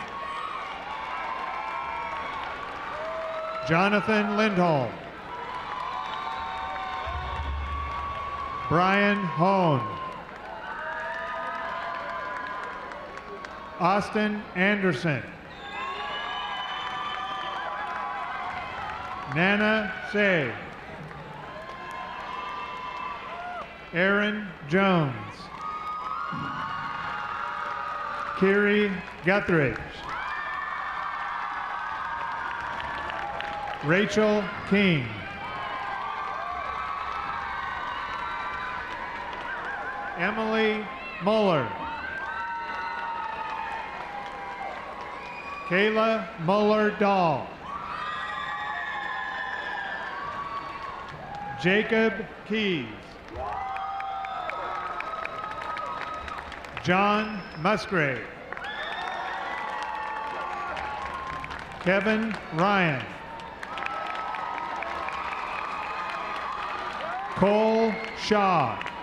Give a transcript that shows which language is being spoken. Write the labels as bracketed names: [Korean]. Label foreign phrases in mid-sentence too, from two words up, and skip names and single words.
[English] Jonathan Lindholm. Brian Hone. Austin Anderson. Nana Say. Aaron Jones. Kiri Guthridge. Rachel King. Emily Muller. Kayla Muller-Dahl. Jacob Keys. John Musgrave. Kevin Ryan. Cole Shaw.